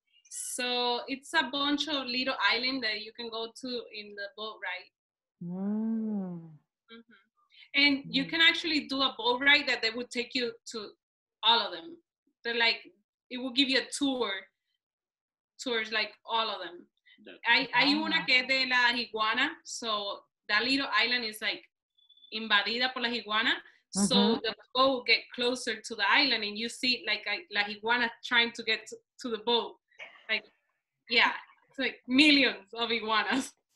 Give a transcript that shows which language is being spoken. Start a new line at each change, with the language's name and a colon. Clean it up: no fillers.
English: So it's a bunch of little island that you can go to in the boat ride. And you can actually do a boat ride that they would take you to all of them. They're like, it will give you a tours like all of them.
Spanish: Hay una que es de las iguanas,
English: so that little island is like
Spanish: invadida por las iguanas.
English: So the boat will get closer to the island, and you see like
Spanish: las iguanas
English: trying to get to the boat. Like, yeah, it's like millions of iguanas.